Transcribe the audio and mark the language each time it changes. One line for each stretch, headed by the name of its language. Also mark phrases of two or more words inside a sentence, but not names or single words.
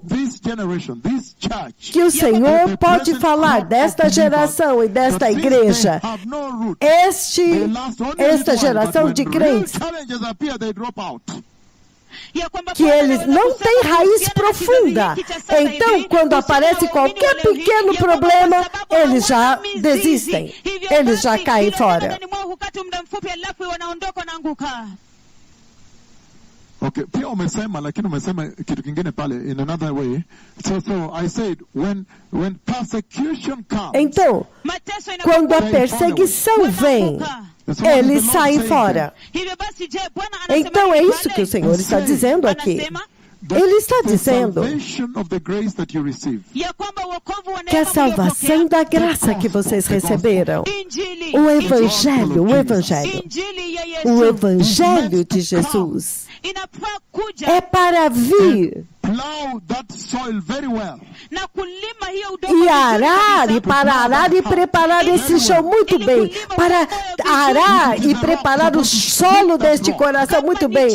Portuguese: Que o Senhor pode falar desta geração e desta igreja, esta geração de crentes, que eles não têm raiz profunda. Então, quando aparece qualquer pequeno problema, eles já desistem, eles já caem fora.
Swahili: Okay, pia umesema lakini umesema kitu kingine pale
English: in another way. So I said when persecution comes.
Portuguese: Então, quando a perseguição vem, eles saem fora. Então é isso que o Senhor está dizendo aqui. Ele está dizendo que a salvação da graça que vocês receberam, o Evangelho de Jesus, é para vir e arar, e para arar e preparar esse chão muito bem, para arar e preparar o solo deste coração muito bem.